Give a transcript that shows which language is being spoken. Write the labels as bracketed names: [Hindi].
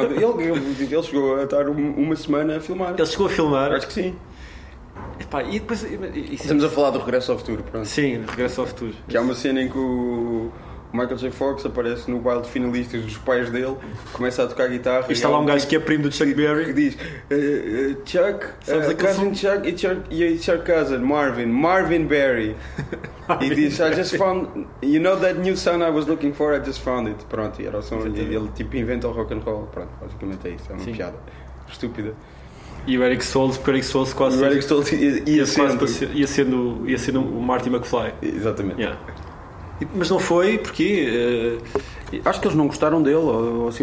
[Portuguese] Ele chegou a estar uma semana a filmar. Ele chegou a filmar. Acho que sim. Epá, e depois. Estamos a falar do Regresso ao Futuro, pronto. Sim, Regresso ao Futuro. Que há uma cena em que o Michael J. Fox aparece no baile de finalistas dos pais dele, começa a tocar guitarra. E está lá um gajo que é primo do Chuck Berry. Que diz: [English] Chuck, cousin Chuck, it's your cousin, Marvin Berry. [Portuguese] E diz: [English] I just found, you know that new song I was looking for, I just found it. [Portuguese] Pronto, e era o som. Ele tipo inventa o rock and roll. Pronto, basicamente é isso, é uma piada estúpida. E o Eric Stoltz, porque o Eric Stoltz quase. O Eric Stoltz ia sendo o Marty McFly. Exatamente. Yeah. Mas não foi, porque acho que eles não gostaram dele ou assim,